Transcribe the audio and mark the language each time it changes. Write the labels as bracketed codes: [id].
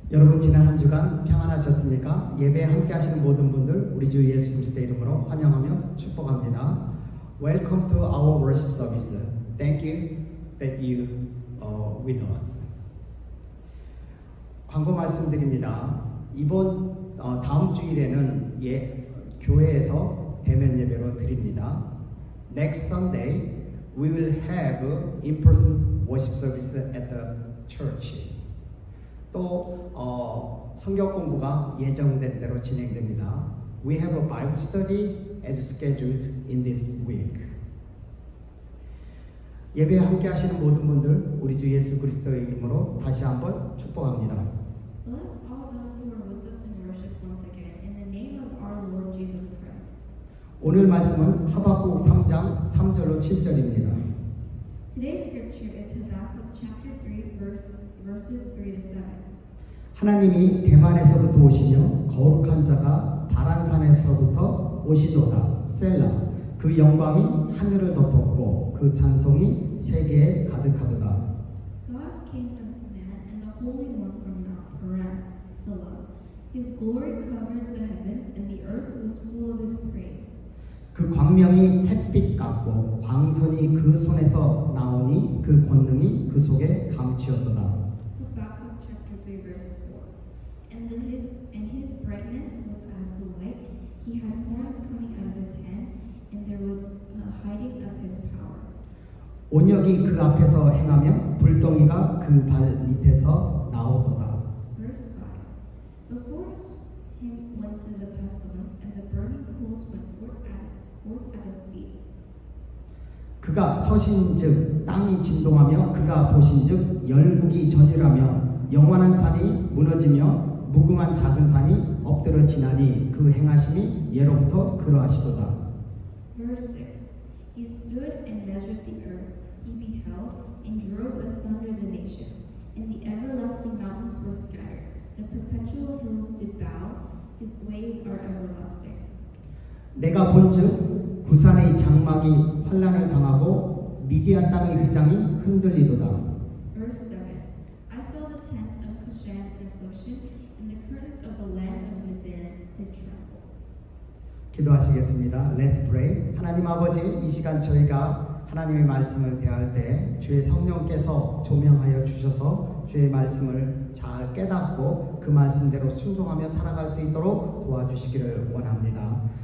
[ko] 여러분 지난 한 주간 평안하셨습니까? 예배에 함께 하시는 모든 분들 우리 주 예수 그리스도의 이름으로 환영하며 축복합니다. [en] Welcome to our worship service. Thank you that you are with us. [ko] 광고 말씀드립니다. 이번 다음 주일에는 교회에서 대면 예배로 드립니다. [en] Next Sunday we will have in-person worship service at the church. [ko] 또 성경 공부가 예정된 대로 진행됩니다. [en] We have a Bible study as scheduled in this week. [ko] 예배에 함께 하시는 모든 분들 우리 주 예수 그리스도의 이름으로 다시 한번 축복합니다. [en] Bless all those who are with us in worship once again in the name of our Lord Jesus Christ. [ko] 오늘 말씀은 하박국 3장 3절로 7절입니다. [en] Today's scripture is Habakkuk chapter 3 verses 3 to 7. [ko] 하나님이 대만에서부터 오시며 거룩한 자가 바란산에서부터 오시도다. 셀라. 그 영광이 하늘을 덮었고 그 찬송이 세계에 가득하도다. [en] God came unto man and the Holy One from Mount Paran, Selah. His glory covered the heavens and the earth was full of his praise. [ko] 그 광명이 햇빛 같고 광선이 그 손에서 나오니 그 권능이 그 속에 감추었도다. [en] Habakkuk chapter 3 verse 4. And his brightness was as the light. He had horns coming out of his hand, and there was a hiding of his power. [ko] 온역이 그 앞에서 행하며 불덩이가 그 발 밑에서 나오도다. [en] Verse 5. Before him went to the pestilence, and the burning coals went forth at his feet. [ko] 그가 서신즉 땅이 진동하며 그가 보신즉 열국이 전율하며 영원한 산이 무너지며 무궁한 작은 산이 엎드려 지나니 그 행하심이 예로부터 그러하시도다. [en] Verse 6. He stood and measured the earth. He beheld and drove asunder the nations, and the everlasting mountains were scattered. The perpetual hills did bow. His ways are everlasting. [ko] 내가 본즉 구산의 장막이 환난을 당하고 미디안 땅의 휘장이 흔들리도다. [en] Verse 7. I saw the tents of Cushan in affliction, and the curtains of the land of Midian did tremble. [ko] 기도하시겠습니다. [en] Let's pray. [ko] 하나님 아버지, 이 시간 저희가 하나님의 말씀을 대할 때 주의 성령께서 조명하여 주셔서 주의 말씀을 잘 깨닫고 그 말씀대로 순종하며 살아갈 수 있도록 도와주시기를 원합니다.